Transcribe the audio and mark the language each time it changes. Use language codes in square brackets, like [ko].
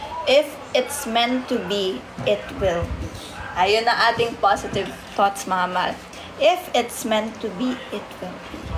[en] If it's meant to be, it will be. [tl] Ayun ang ating positive thoughts mga mahal. [en] If it's meant to be, it will be.